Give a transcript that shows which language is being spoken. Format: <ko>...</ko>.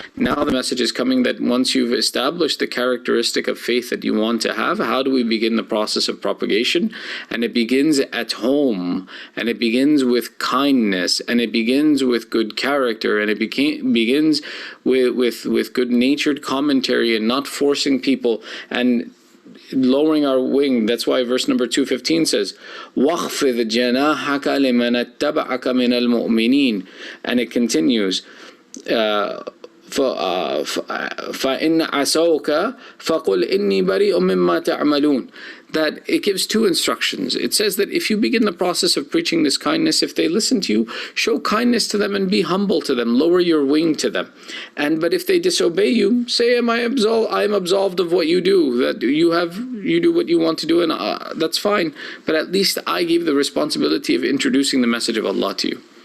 <en>Now the message is coming that once you've established the characteristic of faith that you want to have, how do we begin the process of propagation? And it begins at home, and it begins with kindness, and it begins with good character, and it begins with good-natured commentary and not forcing people and lowering our wing. That's why verse number 215 says,</en> <ar>وَاخْفِضْ جَنَاحَكَ لِمَنَ اتَّبَعَكَ مِنَ الْمُؤْمِنِينَ.</ar> <en>And it continues,</en> <ar>فَإِنْ عَصَوْكَ فَقُلْ إِنِّي بَرِيءٌ مِّمَّا تَعْمَلُونَ.</ar> <en>That it gives two instructions. It says that if you begin the process of preaching this kindness, if they listen to you, show kindness to them and be humble to them, lower your wing to them. But if they disobey you, say, I am absolved of what you do, that you do what you want to do, and that's fine. But at least I gave the responsibility of introducing the message of Allah to you.</en>